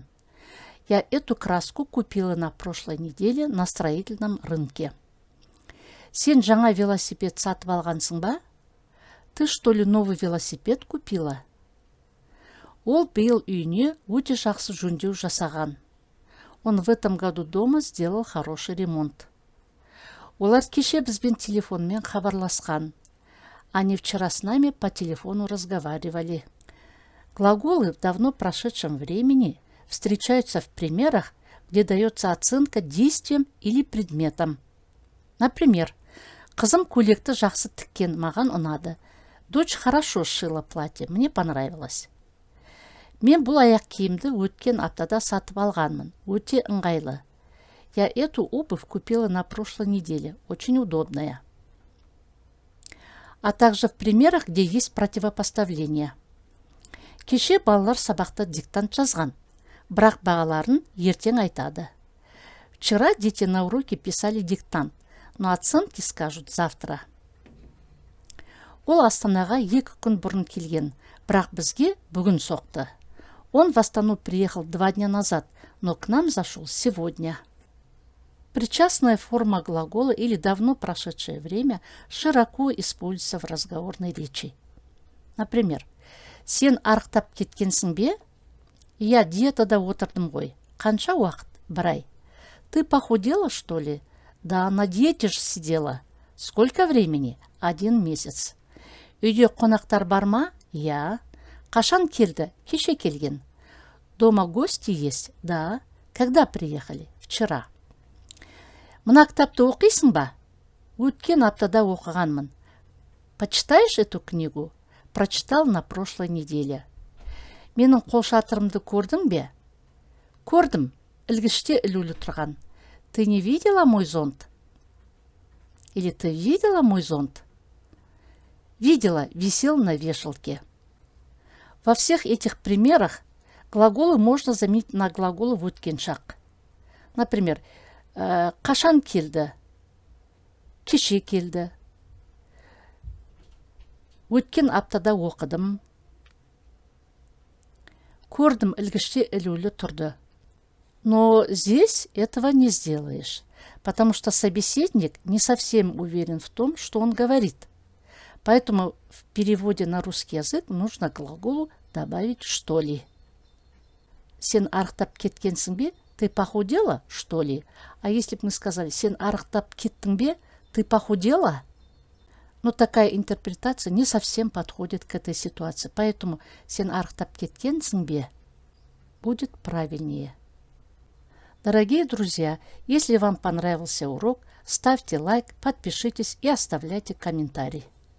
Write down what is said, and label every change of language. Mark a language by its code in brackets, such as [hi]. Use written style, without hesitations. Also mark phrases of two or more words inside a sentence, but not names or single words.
[ru] Я эту краску купила на прошлой неделе на строительном рынке. [kk] Сен жаңа велосипед сатып алғансың ба? [ru] Ты что ли новый велосипед купила? [kk] Ол биыл үйіне өте жақсы жөндеу жасаған. [ru] Он в этом году дома сделал хороший ремонт. [kk] Олар кеше бізбен телефонмен хабарласқан. [ru] Они вчера с нами по телефону разговаривали. Глаголы в давно прошедшем времени встречаются в примерах, где дается оценка действиям или предметам. Например, [kk] қызым көйлекті жақсы тіккен, маған ұнады. [ru] Дочь хорошо сшила платье, мне понравилось. [kk] Мен бұл аяқ киімді өткен аптада сатып алғанмын, өте ыңғайлы. [ru] Я эту обувь купила на прошлой неделе, очень удобная. А также в примерах, где есть противопоставление. [kk] Кеше балалар сабақта диктант жазған, бірақ бағаларын ертең айтады. [ru] Вчера дети на уроке писали диктант, но оценки скажут завтра. [kk] Ол Астанаға 2 күн бұрын келген, бірақ бізге бүгін соқты. [ru] Он в Астану приехал 2 дня назад, но к нам зашел сегодня. Причастная форма глагола или давно прошедшее время широко используется в разговорной речи. Например, [kk] сен арықтап кеткенсің бе? Я диетада отырдым ғой. Қанша уақыт? 1 ай. [ru] Ты похудела, что ли? Да, на диете же сидела. Сколько времени? 1 месяц. [kk] Үйде қонақтар бар ма? Я. Қашан келді? Кеше келген. [ru] Дома гости есть? Да. Когда приехали? Вчера. [kk] Мына кітапты оқисың ба? Өткен аптада оқығанмын. [ru] Почитаешь эту книгу? Прочитал на прошлой неделе. [kk] Менің қолшатырымды көрдің бе? Көрдім. Ілгіште ілулі тұрған. [ru] Ты не видела мой зонт? Или ты видела мой зонт? Видела, висел на вешалке. Во всех этих примерах глаголы можно заменить на глаголы в [kk] өткен шақ. Например, қашан келді? Кеше келді. Өткен аптада оқыдым. Көрдім, ілгіште ілулі тұрды. [ru] Но здесь этого не сделаешь, потому что собеседник не совсем уверен в том, что он говорит. Поэтому в переводе на русский язык нужно к глаголу добавить [kk] «что ли». Сен арықтап кеткенсің бе? [ru] Ты похудела, что ли? А если бы мы сказали [kk] «сен арықтап кеттің бе? [ru] Ты похудела?» Но такая интерпретация не совсем подходит к этой ситуации. [kk] Поэтому «сен арықтап кеткенсің бе?» [ru] будет правильнее. Дорогие друзья, если вам понравился урок, ставьте лайк, подпишитесь и оставляйте комментарий.